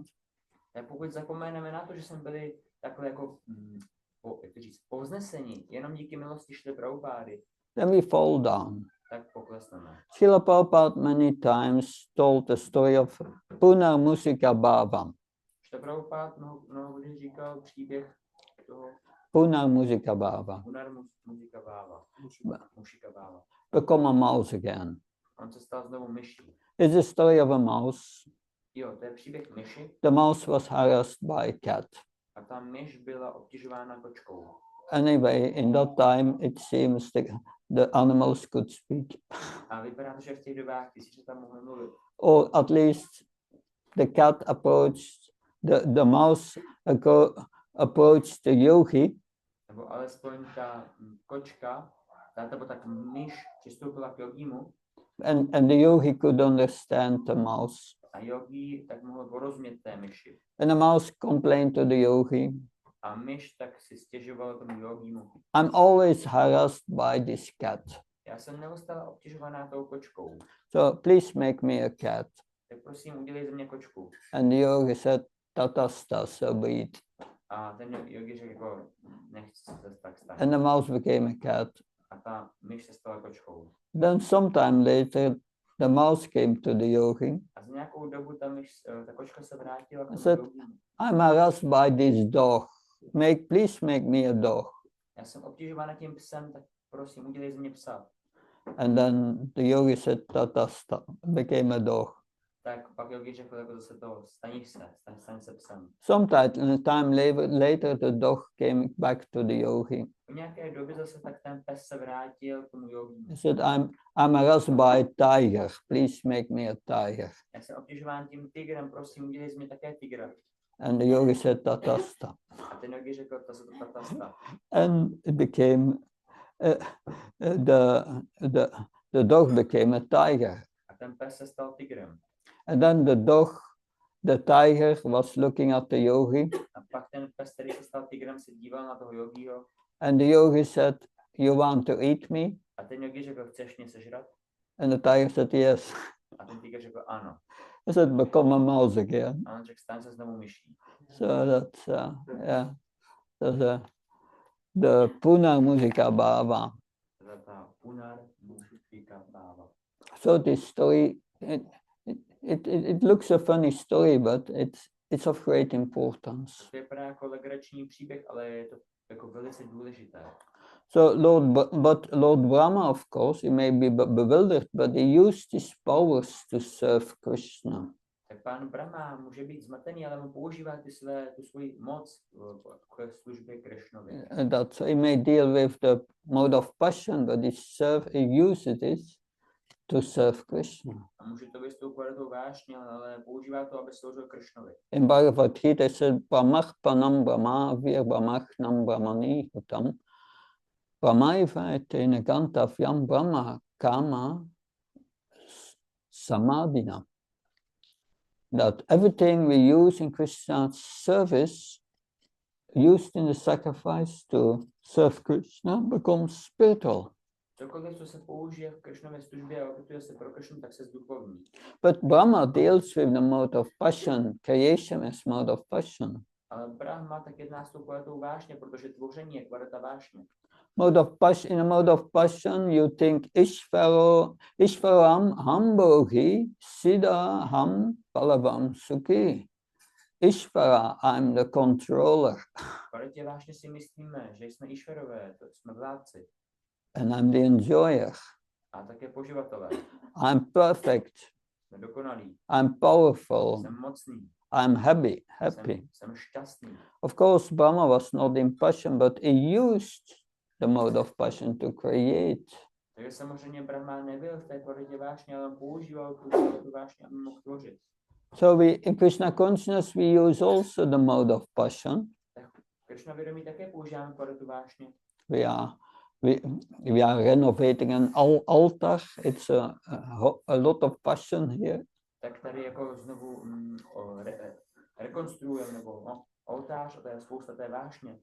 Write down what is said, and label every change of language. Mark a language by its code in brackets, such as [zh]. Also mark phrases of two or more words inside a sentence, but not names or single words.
[cs] A pokud zapomeneme na to, že jsme byli takhle jako povznesení jenom díky milosti Šrily Prabhupády, [en] then we fall down. [cs] tak poklesneme. [en] Srila Prabhupada many times told the story of Punarmusika Bhava. [cs] Šrila Prabhupád mnohdy říkal příběh toho Punarmusika Bhava. [en] Punarmusika Bhava. Mushika Bhava. Become a mouse again. [cs] On se stal znovu myší. [en] It's the story of a mouse. [cs] Jo, to je příběh myši [en] The mouse was harassed by a cat. [cs] a ta myš byla obtěžována kočkou. [en] Anyway, in that time, it seems the animals could speak, [cs] A vypadá to, že v těch dobách ty si tam mohli mluvit. [en] or at least the cat approached the mouse approached the yogi, [cs] Nebo alespoň ta kočka, nebo tak myš přistoupila k jogímu [en] and the yogi could understand the mouse. [cs] a jogí tak mohl porozumět té myši. [en] And the mouse complained to the yogi, [cs] A myš tak si stěžovala tomu jogímu. [en] I'm always harassed by this cat, [cs] Já jsem neustále obtěžovaná tou kočkou. [en] so please make me a cat. [cs] Tak prosím, udělej ze mě kočku. [en] And the yogi said, [sa] Tatasta sabit. [cs] A ten jogi řekl jako, nechci se tak stát. [en] And the mouse became a cat. [cs] A ta myš se stala kočkou. [en] Then sometime later, the mouse came to the yogi. [cs] A za nějakou dobu ta kočka se vrátila k tomu [en] Said- [cs] jogímu. [en] I'm harassed by this dog. Please make me a dog. [cs] Já jsem obtěžována tím psem, tak prosím, udělej ze mě psa. [en] And then the yogi said, Tatasta, became a dog. [cs] tak pak yogi řekl jako zase to, staň se psem. [en] Sometime later the dog came back to the yogi. [cs] Po nějaké době zase tak ten pes se vrátil k tomu yogi. [en] He said, I'm harassed by a tiger. Please make me a tiger. [cs] Já jsem obtěžován tím tigrem, prosím, udělej z mě také tigra. [en] And the yogi said, [sa] Tatasta. [cs] A ten yogi řekl, to se to tatasta. [en] And it became, the dog became a tiger. [cs] A ten pes se stal tigrem. [en] And then the tiger was looking at the yogi. [cs] A pak ten pes, který se stal tigrem, se díval na toho yogiho. [en] And the yogi said, you want to eat me? [cs] A ten yogi řekl, chceš mě sežrat? [en] And the tiger said, yes. [cs] A ten tiger řekl, ano. [en] He said, become a mouse again. [cs] A on řekl, staň se znovu myší. [en] So that's, yeah. So the Punar Muzika Bhava. [cs] To je ta Punar Muzika Bhava. [en] So this story, it looks a funny story, but it's of great importance. [cs] To vypadá jako legrační příběh, ale je to jako velice důležité. [en] So Lord Brahma, of course, he may be bewildered, but he used his powers to serve Krishna. [cs] Tak pán Brahma může být zmatený, ale mu používá tu svoji moc k službě Krishnovi. [en] That he may deal with the mode of passion, but he uses it to serve Krishna. [cs] A může to vystoupovat do vášně, ale používá to, aby sloužil Krishnovi. [en] In Bhagavad Gita said, [sa] Brahmach panam brahma vir brahmachnam brahmani hutam brahmaiva etena gantavyam brahma kama samadhina. [en] That everything we use in Krishna's service, used in the sacrifice to serve Krishna, becomes spiritual. [cs] Cokoliv, co se použije v Krishnově službě a obětuje se pro Krishnu, tak se zduchovní. [en] But Brahma deals with the mode of passion. Creation is mode of passion. [cs] Ale Brahma tak jedná s tou kvalitou vášně, protože tvoření je kvalita vášně. [en] In a mode of passion, you think [sa] Ishvaram Hambogi Siddha Ham Palavam Sukhi. Ishvara, [en] I'm the controller. [cs] V kvalitě vášně si myslíme, že jsme Išvarové, to jsme vládci. [en] And I'm the enjoyer. [cs] A také poživatelé. [en] I'm perfect. [cs] Jsme dokonalí. [en] I'm powerful. [cs] Jsem mocný. [en] I'm happy. [cs] Jsem šťastný. [en] Of course, Brahma was not in passion, but he used the mode of passion to create. [cs] Takže samozřejmě Brahma nebyl v té kvalitě vášně, ale on používal tu kvalitu vášně, aby mohl tvořit. [en] So in Krishna consciousness we use also the mode of passion. [cs] Tak Krishna vědomí také používáme kvalitu vášně. [en] We are renovating an altar. It's a lot of passion here. [cs] Tak tady jako znovu rekonstruujeme nebo oltář, a to je spousta té vášně.